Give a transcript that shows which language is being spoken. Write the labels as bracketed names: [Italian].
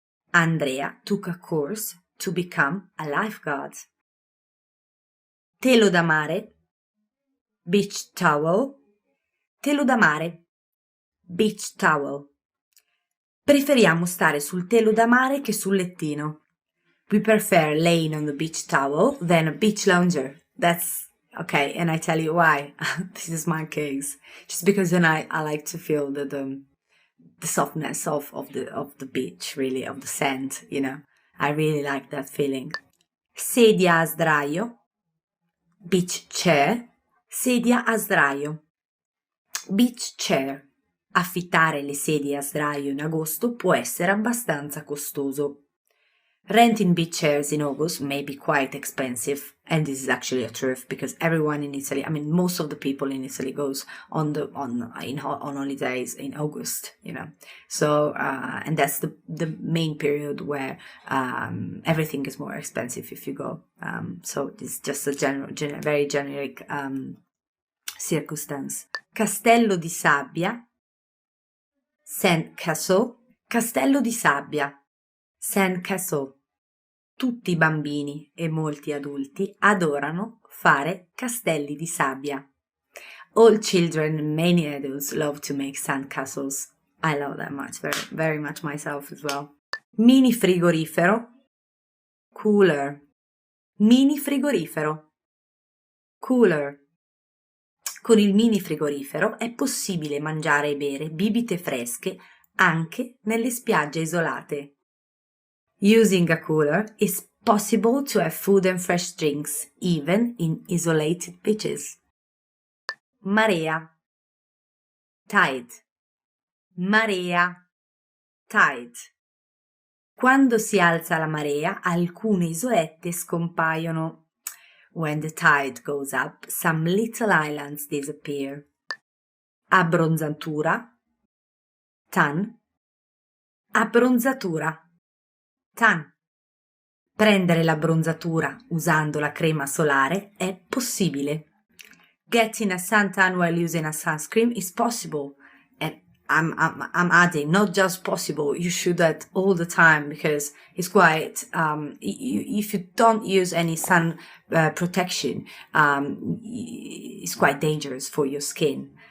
[English] Andrea took a course to become a lifeguard. [Italian] Telo da mare, [English] beach towel. [Italian] Telo da mare, [English] beach towel. [Italian] Preferiamo stare sul telo da mare che sul lettino. [English] We prefer laying on the beach towel than a beach lounger. That's okay, and I tell you why. This is my case. Just because then I like to feel the softness of the beach, really, of the sand, I really like that feeling. [Italian] Sedia a sdraio, [English] beach chair. [Italian] Sedia a sdraio, [English] beach chair. [Italian] Affittare le sedie a sdraio in agosto può essere abbastanza costoso. [English] Renting beach chairs in August may be quite expensive, and this is actually a truth because everyone in Italy, I mean, most of the people in Italy goes on holidays in August, So and that's the main period where everything is more expensive if you go. So it's just a very generic circumstance. [Italian] Castello di sabbia, [English] sandcastle. [Italian] Castello di sabbia, [English] sandcastle. [Italian] Tutti i bambini e molti adulti adorano fare castelli di sabbia. [English] All children and many adults love to make sandcastles. I love that much, very, very much myself as well. [Italian] Mini frigorifero, [English] cooler. [Italian] Mini frigorifero, [English] cooler. [Italian] Con il mini frigorifero è possibile mangiare e bere bibite fresche anche nelle spiagge isolate. [English] Using a cooler, it's possible to have food and fresh drinks, even in isolated beaches. [Italian] Marea, [English] tide. [Italian] Marea, tide. Quando si alza la marea, alcune isolette scompaiono. [English] When the tide goes up, some little islands disappear. [Italian] Abbronzatura, [English] tan. [Italian] Abbronzatura, tan. Prendere l'abbronzatura usando la crema solare è possibile. [English] Getting a suntan while using a sunscreen is possible. And I'm adding, not just possible, you should do that all the time because it's quite, if you don't use any sun protection, it's quite dangerous for your skin.